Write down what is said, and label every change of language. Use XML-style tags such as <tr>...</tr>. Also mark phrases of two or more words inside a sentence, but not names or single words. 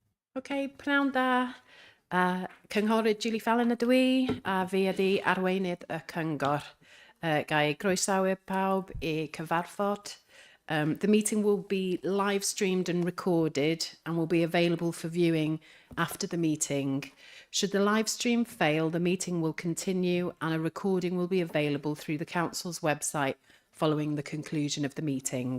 <cy>OK, pnawn da. Cynghorydd Julie Fallon ydw i, a fi ydi arweinydd y cyngor. Gai groesawu pawb I cyfarfod.</cy> <en>The meeting will be live streamed and recorded and will be available for viewing after the meeting. Should the live stream fail, the meeting will continue and a recording will be available through the Council's website following the conclusion of the meeting.</en>